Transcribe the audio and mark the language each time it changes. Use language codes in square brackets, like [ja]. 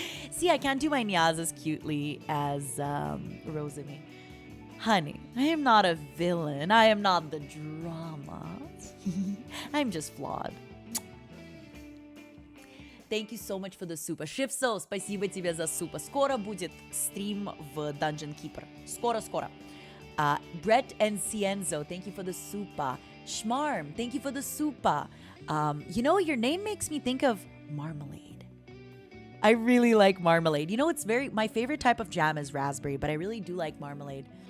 [en] See, I can't do my nyas as cutely as Rosalie. Honey, I am not a villain. I am not the drama. I'm just flawed. Thank you so much for the super. [ru] Shifso, спасибо тебе за super. Скоро будет стрим в Dungeon Keeper. Скоро. [en] Brett and Cienzo, thank you for the super. Schmarm, thank you for the super. You know, your name makes me think of marmalade. I really like marmalade. You know, my favorite type of jam is raspberry, but I really do like marmalade.